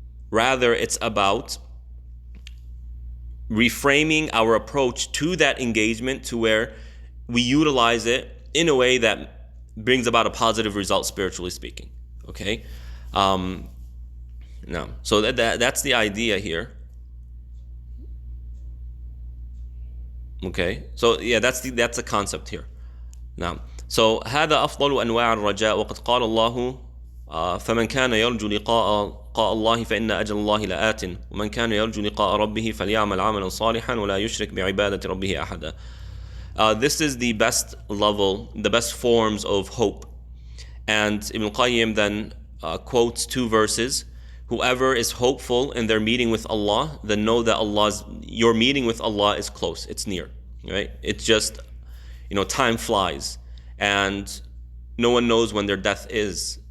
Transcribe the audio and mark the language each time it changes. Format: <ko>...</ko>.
<en>Rather, it's about reframing our approach to that engagement to where we utilize it in a way that brings about a positive result, spiritually speaking. Okay? No. So that's the idea here. Okay? So yeah, that's the concept here. Now, so</en> <ar>هذا أفضل أنواع الرجاء وقد قال الله فمن كان يرجو لقاء الله فإن أجل الله لآت ومن كان يرجو لقاء ربه فليعمل عملا صالحا ولا يشرك بعبادة ربه أحدا.</ar> <en>This is the best level, the best forms of hope. And Ibn Qayyim then quotes two verses. Whoever is hopeful in their meeting with Allah, then know that your meeting with Allah is close, it's near, right? It's just, time flies, and no one knows when their death is.</en>